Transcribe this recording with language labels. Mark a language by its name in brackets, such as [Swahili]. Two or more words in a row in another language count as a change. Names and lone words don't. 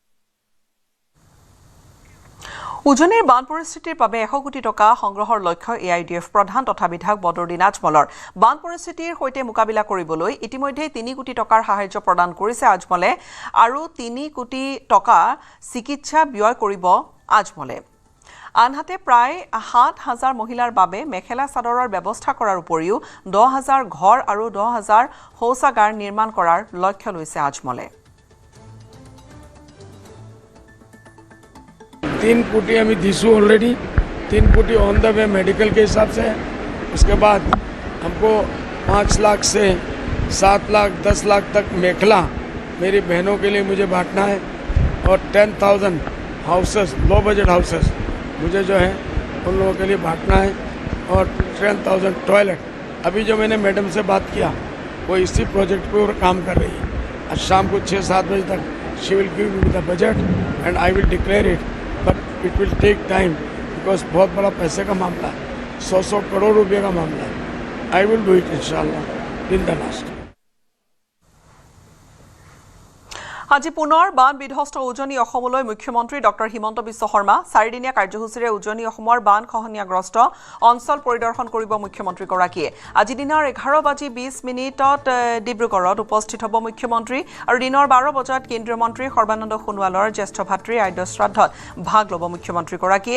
[Assamese] উজনিৰ বান পৰিস্থিতিৰ বাবে 100 কোটি টকা সংগ্ৰহৰ লক্ষ্য AIDF প্ৰধান তথা বিধায়ক বদৰুদ্দিন আজমলৰ বান পৰিস্থিতিৰ সৈতে মোকাবিলা কৰিবলৈ ইতিমধ্যে 3 কোটি টকাৰ সাহায্য প্ৰদান কৰিছে আজমলে আৰু 3 কোটি টকা চিকিৎসা ব্যয় কৰিব আজমলে। আনহাতে প্ৰায় 7,000 মহিলাৰ বাবে মেখেলা চাদৰৰ ব্যৱস্থা কৰাৰ উপৰিও 10,000 ঘৰ আৰু 10,000 শৌচাগাৰ নিৰ্মাণ কৰাৰ লক্ষ্য লৈছে আজমলে। [Hindi] 3 कोटी हमें दिसू ऑलरेडी 3 कोटी [English] on the way [Hindi] मेडिकल के हिसाब से। उसके बाद हमको 5 लाख से 7 लाख 10 लाख तक मेखला मेरी बहनों के लिए मुझे बांटना है और 10,000 हाउसेस [English] low budget houses [Hindi] मुझे जो है उन लोगों के लिए बांटना है और 10,000 टॉयलेट। अभी जो मैंने मैडम से बात किया वो इसी प्रोजेक्ट पे और काम कर रही है। आज शाम को 6-7 बजे तक [English] she will give me the budget and I will declare it but it will take time because [Hindi] बहुत बड़ा पैसे का मामला है 100 करोड़ रुपये का मामला है। [English] I will do it inshallah in the last. [Assamese] আজি পুনৰ বান বিধ্বস্ত উজনি অসমলৈ মুখ্যমন্ত্ৰী ডক্টৰ হিমন্ত বিশ্ব শৰ্মা 4দিনীয়া কাৰ্যসূচীৰে উজনি অসমৰ বান খহনীয়াগ্ৰস্ত অঞ্চল পৰিদৰ্শন কৰিব মুখ্যমন্ত্ৰীগৰাকীয়ে। আজি দিনৰ 11:20 ডিব্ৰুগড়ত উপস্থিত হ'ব মুখ্যমন্ত্ৰী আৰু দিনৰ 12 বজাত কেন্দ্ৰীয় মন্ত্ৰী সৰ্বানন্দ সোণোৱালৰ জ্যেষ্ঠ ভাতৃৰ আদ্য শ্ৰাদ্ধত ভাগ ল'ব মুখ্যমন্ত্ৰীগৰাকীয়ে।